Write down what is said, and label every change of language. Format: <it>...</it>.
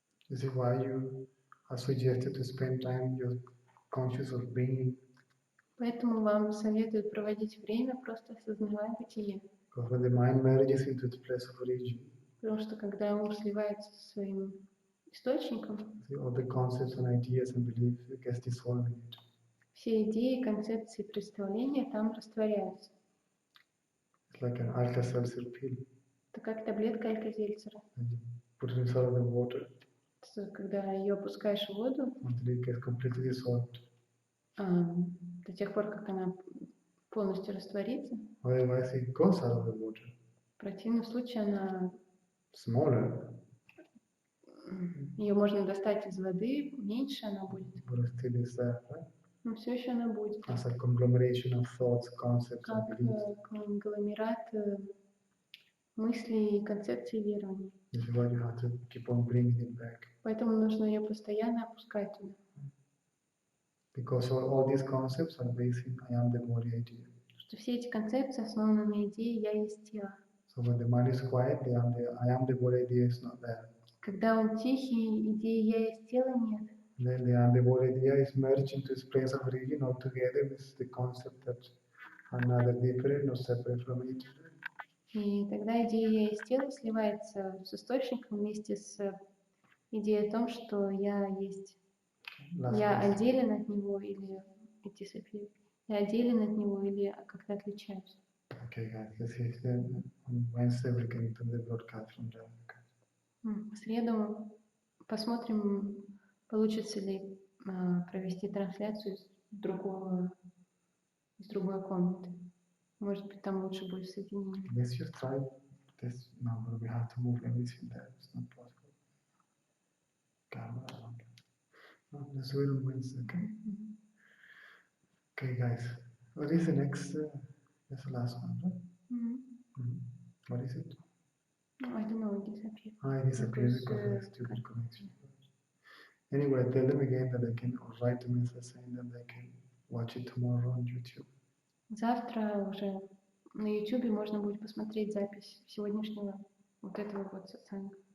<en>This is why you are suggested to spend time you're conscious of being.</en> <ru>Поэтому вам советуют проводить время, просто осознавая бытие.</ru> <en>Because when the mind merges into its place of origin,</en> <ru>Потому что когда ум сливается со своим источником,</ru> <en>all the concepts and ideas and beliefs gets dissolved in it.</en> <ru>все идеи, концепции, представления там растворяются.</ru> <en>It's like an Alka-Seltzer pill.</en> <ru>Это как таблетка Алька-Зельцера.</ru> <en>And you put it inside of the water</en> <ru>Когда ее опускаешь в воду,</ru> <en>until it gets completely dissolved.</en> <ru>до тех пор, как она полностью растворится.</ru> <en>Otherwise, it goes out of the water.</en> <ru>В противном случае она</ru> <en>Smaller,</en> <ru>ее можно достать из воды, меньше она будет.</ru> <en>but it still is there, right?</en> <ru>Но все еще она будет.</ru> <en>As a conglomeration of thoughts, concepts, and</en> <ru>Как</ru> <en>beliefs.</en> <ru>конгломерат мыслей, концепций и верований.</ru> <en>This is why you have to keep on bringing it back.</en> <ru>Поэтому нужно ее постоянно опускать туда.</ru> <en>Because all these concepts are based in I am the body idea.</en> <ru>Что все эти концепции основаны на идее «я есть тело».</ru> <en>So when the mind is quiet, I am the body idea is not there.</en> <ru>Когда он тихий, идеи «я есть тело» нет.</ru> <en>Then the I am the body idea is merged into its place of origin altogether with the concept that are neither different nor separate from each other.</en> <ru>И тогда идея «я есть тело» сливается с источником вместе с идеей о том, что я есть. Я отделен от него или я отделен от него или как-то отличаюсь.</ru> <en>Okay, guys, let's see. Then on Wednesday we can do the broadcast from there.</en> <ru>В среду посмотрим, получится ли провести трансляцию из другой комнаты. Может быть, там лучше будет соединение.</ru> <en>Let's just try this now, but we have to move everything there. It's not possible. Camera. No, let's do it on Wednesday, okay? Okay, guys. What is the next? That's the last one, right? What is it? No, I don't know. It disappeared. It disappeared because of the stupid connection. Anyway, tell them again that they can write to me saying that they can watch it tomorrow on YouTube.</en> <ru>Завтра уже на YouTube можно будет посмотреть запись сегодняшнего вот этого вот сатсанга.</ru>